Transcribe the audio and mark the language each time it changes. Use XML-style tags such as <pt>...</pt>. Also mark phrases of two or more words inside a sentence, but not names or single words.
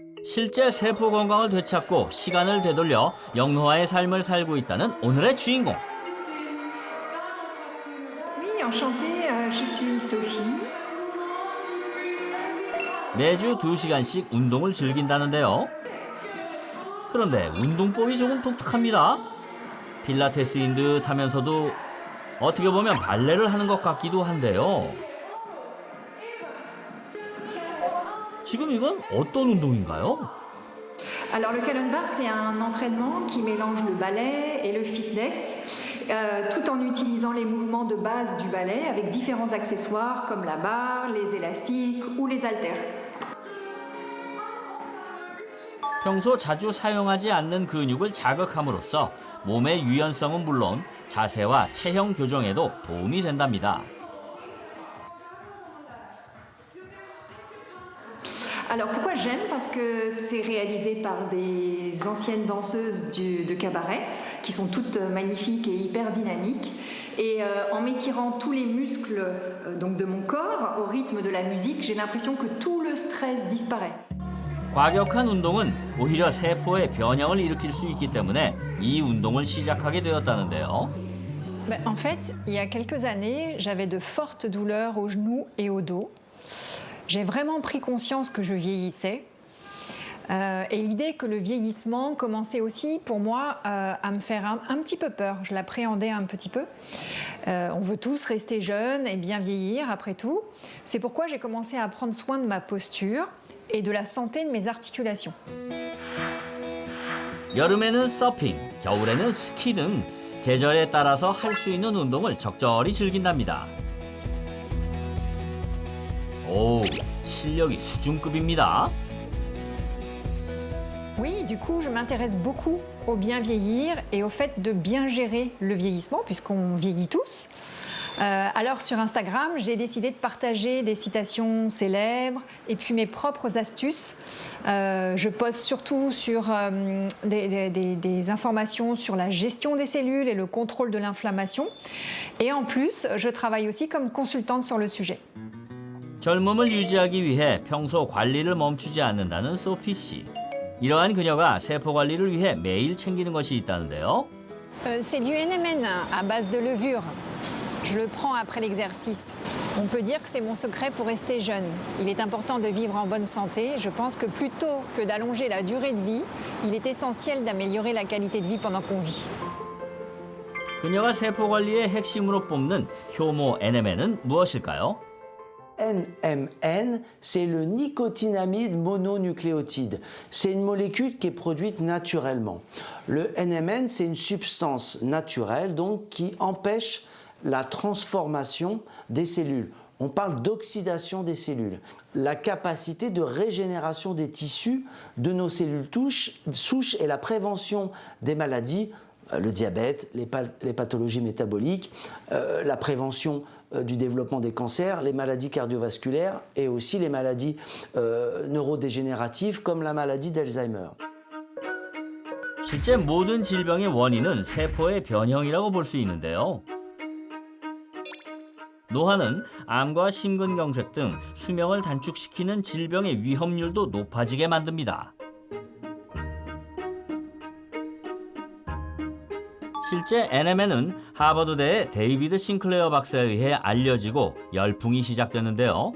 <ko>실제 세포 건강을 되찾고 시간을 되돌려 영노화의 삶을 살고 있다는 오늘의 주인공.</ko> <fr>Oui, enchantée, je suis Sophie.</fr> <ko>매주 2시간씩 운동을 즐긴다는데요. 그런데 운동법이 조금 독특합니다. 필라테스인 듯 하면서도 어떻게 보면 발레를 하는 것 같기도 한데요. 지금 이건 어떤 운동인가요?</ko> <fr>Alors le Kalonbar, c'est un entraînement qui mélange le ballet et le fitness, tout en utilisant les mouvements de base du ballet avec différents accessoires comme la barre, les élastiques ou les haltères.</fr> <ko>평소 자주 사용하지 않는 근육을 자극함으로써 몸의 유연성은 물론 자세와 체형 교정에도 도움이 된답니다.</ko> <fr>Alors pourquoi j'aime? Parce que c'est réalisé par des anciennes danseuses de cabaret qui sont toutes magnifiques et hyper dynamiques. Et en m'étirant tous les muscles donc de mon corps au rythme de la musique, j'ai l'impression que tout le stress disparaît.</fr> <ko>과격한 운동은 오히려 세포의 변형을 일으킬 수 있기 때문에 이 운동을 시작하게 되었다는데요.</ko> <fr>En fait, il y a quelques années, j'avais de fortes douleurs aux genoux et au dos. J'ai vraiment pris conscience que je vieillissais. Et l'idée que le vieillissement commençait aussi pour moi à me faire un petit peu peur. Je l'appréhendais un petit peu. On veut tous rester jeunes et bien vieillir après tout. C'est pourquoi j'ai commencé à prendre soin de ma posture et de la santé de mes articulations.</fr> <ko>여름에는 서핑, 겨울에는 스키 등 계절에 따라서 할 수 있는 운동을 적절히 즐긴답니다. 오, 실력이 수준급입니다.</ko> <fr>Oui, du coup, je m'intéresse beaucoup au bien vieillir et au fait de bien gérer le vieillissement, puisqu'on vieillit tous. Alors sur Instagram, j'ai décidé de partager des citations célèbres et puis mes propres astuces. Je poste surtout sur des informations sur la gestion des cellules et le contrôle de l'inflammation. Et en plus, je travaille aussi comme consultante sur le sujet.</fr> <ko>젊음을 유지하기 위해 평소 관리를 멈추지 않는다는 소피 씨. 이러한 그녀가 세포 관리를 위해 매일 챙기는 것이 있다는데요.</ko> <fr>C'est du NMN à base de levure. Je le prends après l'exercice. On peut dire que c'est mon secret pour rester jeune. Il est important de vivre en bonne santé. Je pense que plutôt que d'allonger la durée de vie, il est essentiel d'améliorer la qualité de vie pendant qu'on vit.</fr> <ko>그녀가 세포 관리의 핵심으로 뽑는 효모 NMN은 무엇일까요?</ko> <fr>NMN, c'est le nicotinamide mononucléotide. C'est une molécule qui est produite naturellement. Le NMN, c'est une substance naturelle donc qui empêche la transformation des cellules. On parle d'oxydation des cellules. La capacité de régénération des tissus de nos cellules souches et la prévention des maladies, le diabète, les pathologies métaboliques, la prévention du développement des cancers, les maladies cardiovasculaires et aussi les maladies neurodégénératives comme la maladie d'Alzheimer.</fr> <ko>실제 모든 질병의 원인은 세포의 변형이라고 볼 수 있는데요. 노화는 암과 심근경색 등 수명을 단축시키는 질병의 위험률도 높아지게 만듭니다. 실제 NMN은 하버드대의 데이비드 싱클레어 박사에 의해 알려지고 열풍이 시작되는데요.</ko>